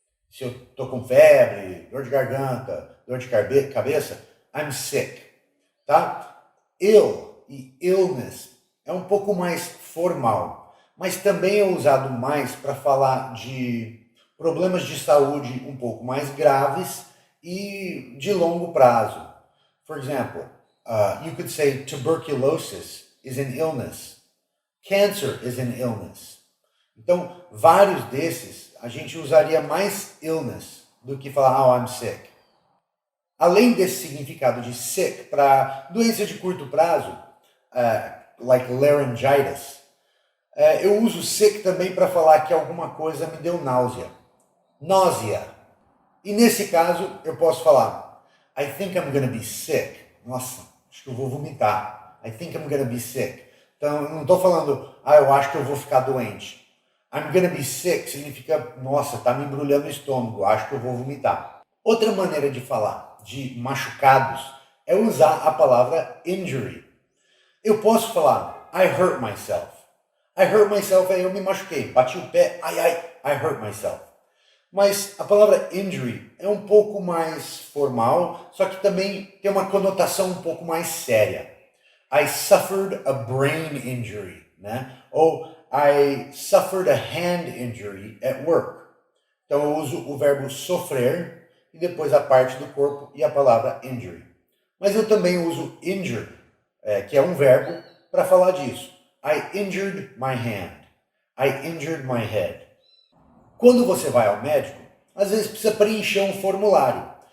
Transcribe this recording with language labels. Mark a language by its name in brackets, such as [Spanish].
[Portuguese] Se eu estou com febre, dor de garganta, dor de cabeça, [English] I'm sick. [Portuguese] Tá? Ill e illness é um pouco mais formal, mas também é usado mais para falar de problemas de saúde um pouco mais graves e de longo prazo. [English] For example, you could say tuberculosis is an illness. Cancer is an illness. [Portuguese] Então, vários desses, a gente usaria mais illness do que falar, [English] oh, I'm sick. [Portuguese] Além desse significado de sick para doença de curto prazo, [English] like laryngitis, [Portuguese] eu uso sick também para falar que alguma coisa me deu náusea. Náusea. E nesse caso, eu posso falar, [English] I think I'm gonna be sick. [Portuguese] Nossa, acho que eu vou vomitar. [English] I think I'm gonna be sick. [Portuguese] Então, eu não estou falando, eu acho que eu vou ficar doente. [English] I'm gonna be sick [Portuguese] significa, nossa, tá me embrulhando o estômago, acho que eu vou vomitar. Outra maneira de falar de machucados é usar a palavra injury. Eu posso falar, [English] I hurt myself. [Portuguese] I hurt myself é eu me machuquei, bati o pé, I hurt myself. Mas a palavra injury é um pouco mais formal, só que também tem uma conotação um pouco mais séria. [English] I suffered a brain injury, né? Ou I suffered a hand injury at work. [Portuguese] Então eu uso o verbo sofrer e depois a parte do corpo e a palavra injury. Mas eu também uso injured, que é um verbo, para falar disso. [English] I injured my hand. I injured my head. [Portuguese] Quando você vai ao médico, às vezes precisa preencher um formulário.